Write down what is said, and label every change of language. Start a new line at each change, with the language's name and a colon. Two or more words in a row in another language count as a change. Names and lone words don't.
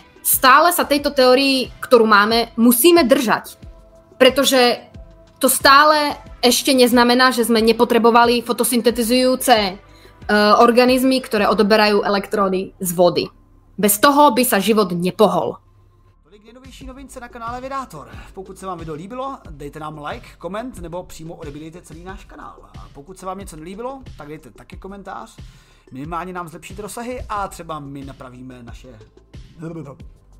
Slovak: Stále sa tejto teórii, ktorú máme, musíme držať. Pretože to stále ešte neznamená, že sme nepotrebovali fotosyntetizujúce organizmy, ktoré odoberajú elektróny z vody. Bez toho by sa život nepohol.
Czech: Nejnovější novince na kanále Vědátor. Pokud se vám video líbilo, dejte nám like, koment nebo přímo odebírejte celý náš kanál. A pokud se vám něco nelíbilo, tak dejte taky komentář. Minimálně nám zlepšíte rozsahy a třeba my napravíme naše